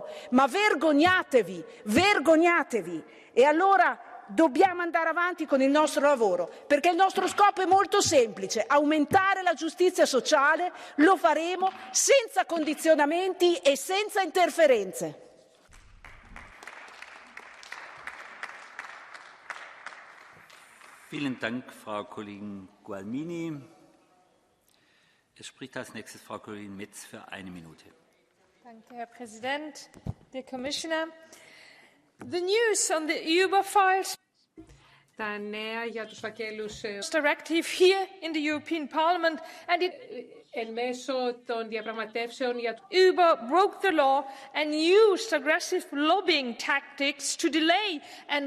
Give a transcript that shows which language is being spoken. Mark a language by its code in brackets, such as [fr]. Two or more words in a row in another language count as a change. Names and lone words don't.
[it] Ma vergognatevi, vergognatevi! E allora dobbiamo andare avanti con il nostro lavoro, perché il nostro scopo è molto semplice: aumentare la giustizia sociale. Lo faremo senza condizionamenti e senza interferenze. [de] Vielen Dank, Frau Kollegin Gualmini. Es spricht als nächstes Frau Kollegin Metz für 1 Minute. Danke, Herr Präsident, [en] dear Commissioner. The news on the Uber files. [el] Τα νέα για τους φακέλους [en] directive here in the European Parliament and it [el] εν μέσω των διαπραγματεύσεων για [en] Uber broke the law and used aggressive lobbying tactics to delay and